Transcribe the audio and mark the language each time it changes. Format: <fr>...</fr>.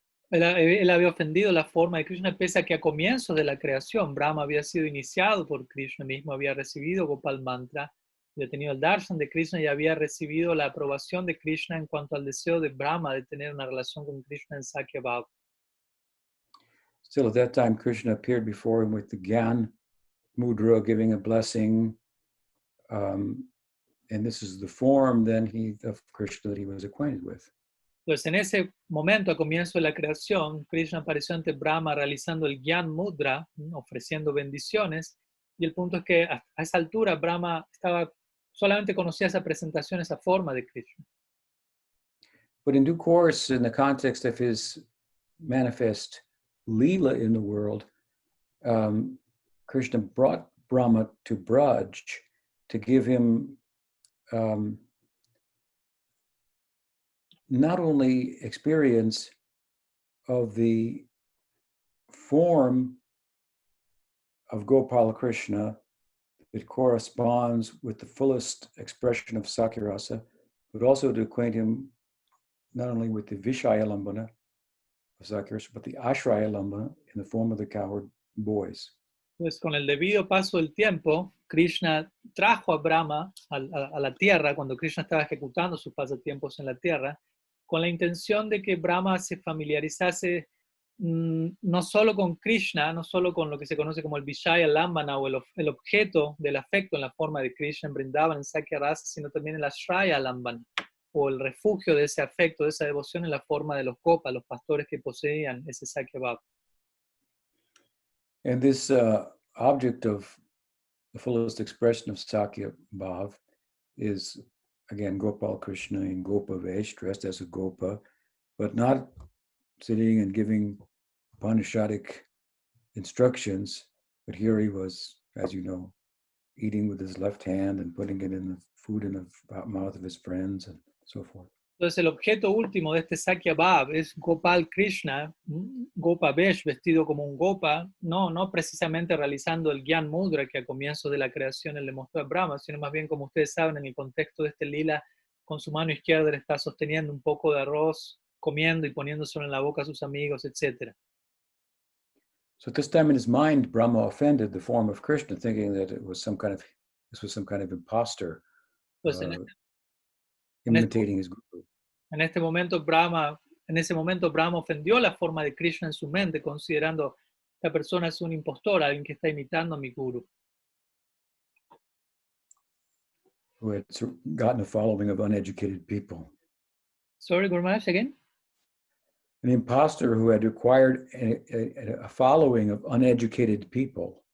<es>Él había ofendido la forma de Krishna, pese a que a comienzos de la creación Brahma había sido iniciado por Krishna mismo, había recibido Gopal Mantra, había tenido el darshan de Krishna y había recibido la aprobación de Krishna en cuanto al deseo de Brahma de tener una relación con Krishna en Sakyabhav.</es> <en>Still, at that time, Krishna appeared before him with the Gyan Mudra, giving a blessing. And this is the form then of Krishna that he was acquainted with.</en> <es>Entonces, en ese momento, a comienzo de la creación, Krishna apareció ante Brahma realizando el Gyan Mudra, ofreciendo bendiciones, y el punto es que a esa altura Brahma solamente conocía esa presentación, esa forma de Krishna.</es> <en>But in due course, in the context of his manifest Leela in the world, Krishna brought Brahma to Braj to give him not only experience of the form of Gopala Krishna that corresponds with the fullest expression of Sakyarasa, but also to acquaint him not only with the Vishaya Lambana of Sakyarasa, but the Ashraya Lambana in the form of the cowherd boys.</en> <es>Pues con el debido paso del tiempo, Krishna trajo a Brahma a la tierra, cuando Krishna estaba ejecutando sus pasatiempos en la tierra, con la intención de que Brahma se familiarizase no solo con Krishna, no solo con lo que se conoce como el Vishaya Lambana o el objeto del afecto en la forma de Krishna en Vrindavan, en Sakyarasa, sino también el Ashraya Lambana, o el refugio de ese afecto, de esa devoción en la forma de los Gopas, los pastores que poseían ese Sakyabhav.</es> <en>And this object of the fullest expression of Sakyabhav is, again, Gopal Krishna in Gopa Vesh, dressed as a Gopa, but not sitting and giving Upanishadic instructions, but here he was, as you know, eating with his left hand and putting it in the food in the mouth of his friends and so forth.</en> <es>Entonces el objeto último de este Sakyabhav es Gopal Krishna, Gopa Vesh, vestido como un Gopa, no precisamente realizando el Gyan Mudra que a comienzos de la creación él le mostró a Brahma, sino más bien, como ustedes saben, en el contexto de este lila, con su mano izquierda él está sosteniendo un poco de arroz, comiendo y poniéndoselo en la boca a sus amigos, etc.</es> <en>So at this time in his mind, Brahma offended the form of Krishna, thinking that this was some kind of imposter,</en> <es>Entonces,</es> <en>imitating his guru.</en> <es>en este momento Brahma en ese momento Brahma ofendió la forma de Krishna en su mente, considerando esta persona es un impostor, alguien que está imitando a mi guru.</es> <en>Who had gotten a following of uneducated people. Sorry, Guru Maharaj, again? An imposter who had acquired a following of uneducated people.</en>